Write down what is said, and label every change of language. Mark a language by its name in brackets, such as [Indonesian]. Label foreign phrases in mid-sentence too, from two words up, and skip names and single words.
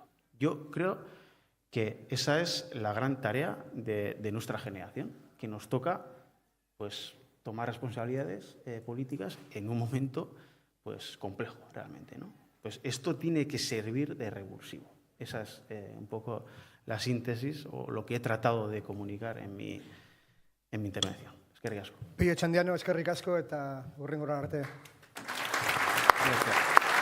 [Spanish] Yo creo que esa es la gran tarea de nuestra generación, que nos toca pues, tomar responsabilidades políticas en un momento pues, complejo realmente, ¿no? Pues esto tiene que servir de revulsivo. Esa es un poco la síntesis o lo que he tratado de comunicar en mi intervención. [Basque] Eskerrik asko. Pio Etxandiano, eskerrik asko eta hurrengora arte. [Spanish] Gracias.